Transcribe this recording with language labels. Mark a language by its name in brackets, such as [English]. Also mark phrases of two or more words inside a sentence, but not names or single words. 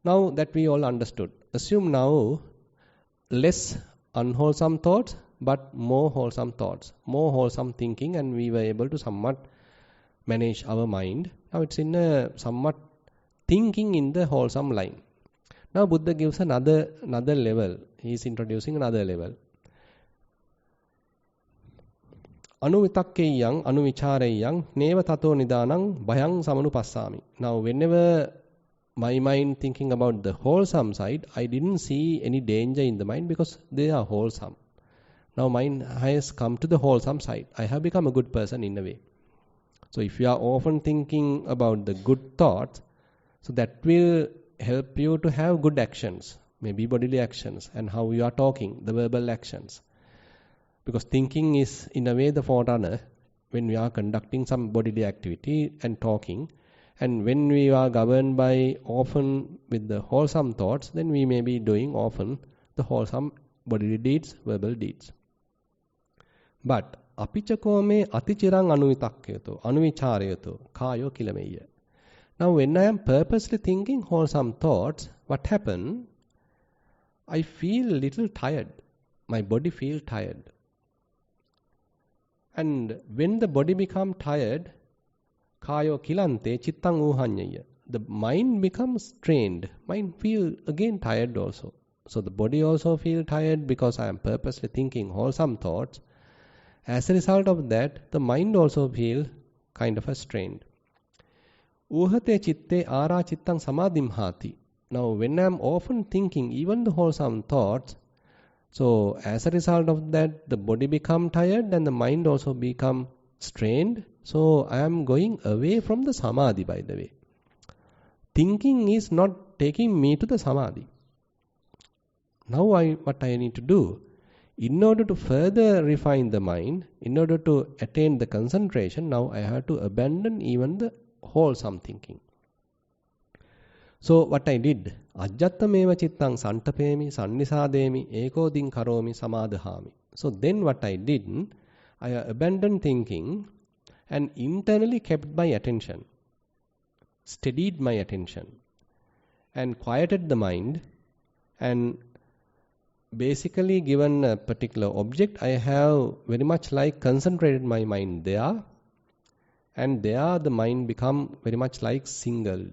[English] Now that we all understood, assume now less unwholesome thoughts but more wholesome thoughts, more wholesome thinking, and we were able to somewhat manage our mind. Now it's in a somewhat thinking in the wholesome line. Now Buddha gives another level. He is introducing another level. [Pali] Anuvitakkeyang, anuvichareyyang, neva tato nidanang, bhayang samanupassami. [English] Now whenever my mind thinking about the wholesome side, I didn't see any danger in the mind because they are wholesome. Now mind has come to the wholesome side. I have become a good person in a way. So if you are often thinking about the good thoughts, so that will help you to have good actions, maybe bodily actions, and how you are talking, the verbal actions. Because thinking is in a way the forerunner when we are conducting some bodily activity and talking. And when we are governed by often with the wholesome thoughts, then we may be doing often the wholesome bodily deeds, verbal deeds. [Pali] But apichako me atichirang anuvitakketo, anuvichareyato, kayo kilameya. [English] Now when I am purposely thinking wholesome thoughts, what happens? I feel little tired. My body feels tired. And when the body becomes tired, [Pali] kayo kilante chittang uhanyaya. [English] The mind becomes strained. Mind feel again tired also. So the body also feel tired because I am purposely thinking wholesome thoughts. As a result of that, the mind also feel kind of a strained. [Pali] Uhate chitte ara chittang samadimhati. [English] Now when I am often thinking even the wholesome thoughts, so as a result of that, the body become tired and the mind also become strained. So I am going away from the samadhi, by the way. Thinking is not taking me to the samadhi. Now what I need to do? In order to further refine the mind, in order to attain the concentration, now I have to abandon even the wholesome thinking. So what I did, [Pali] ajjattameva chittang santapemi, sannisademi, ekodin karomi, samadhami. [English] So then what I did, I abandoned thinking and internally kept my attention, steadied my attention, and quieted the mind, and basically given a particular object, I have very much like concentrated my mind there, and there the mind become very much like singled.